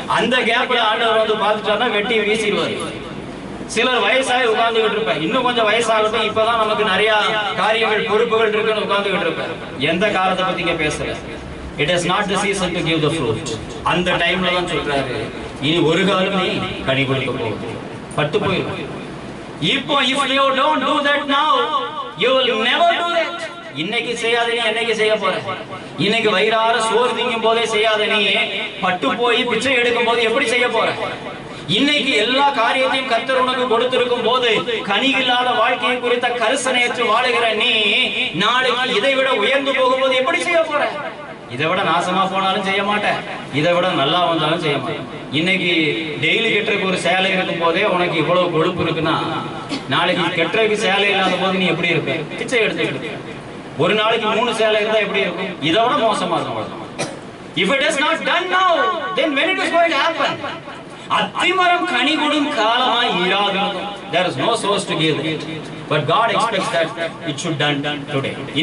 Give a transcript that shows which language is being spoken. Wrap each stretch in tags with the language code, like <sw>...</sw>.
<ta>அந்த கேப்ல ஆண்டவர் பார்த்துட்டாருன்னா வெட்டி வீசிடுவாரு. சிலர் வயசாகி உட்கார்ந்துகிட்டு இருப்பேன், இன்னும் கொஞ்சம் வயசாகட்டும், இப்பதான் நமக்கு நிறைய காரியங்கள் பொறுப்புகள் இருக்குன்னு உட்கார்ந்துகிட்டு இருப்பேன். எந்த காலத்தை பத்தி இங்க பேசுற?</ta> <en>It is not the season to give the fruit.</en> <ta>அந்த டைம்ல தான் சொல்றாரு, இனி ஒரு காலம் நீ கனி கொடுக்க போகுது, பட்டு போயிடும்.</ta> <en>இப்போ if you don't do that now, you will never do that.</en> <ta>இன்னைக்கு செய்யாத நீ என்னைக்கு செய்ய போற? இன்னைக்கு வயிறார சோறு திங்கும் போதே செய்யாத நீ பட்டு போய் பிச்சை எடுக்கும் போது எப்படி செய்ய போற? இன்னைக்கு எல்லா காரியத்தையும் கர்த்தர் உனக்கு கொடுத்திருக்கும் போது கனி இல்லாத வாழ்க்கையை குறித்த கரிசனையற்று வாழுகிற நீ நாளைக்கு இதை விட உயர்ந்து போகும்போது எப்படி செய்ய போற? இதை விட நாசமா போனாலும் செய்ய மாட்டேன், இதை விட நல்லா வந்தாலும் செய்ய மாட்டேன். இன்னைக்கு டெய்லி கெட்டுறதுக்கு ஒரு சேலை இருக்கும் போதே உனக்கு இவ்வளவு கொழுப்பு இருக்குன்னா, நாளைக்கு கெட்டுறதுக்கு சேலை இல்லாத போது நீ எப்படி இருப்ப? பிச்சை எடுத்துக்கிட்டு ஒரு நாளைக்கு 3 சேலை இருந்தா எப்படி இருக்கும்? இதை விட மோசமா இருக்கும்.</ta> <en>If it is not done now, then when it is going to happen?</en> <ta>அத்திமரம் கனி கொடும் காலமாய் இராதது.</ta> <en>There is no source to give it, but God expects that it should done today.</en>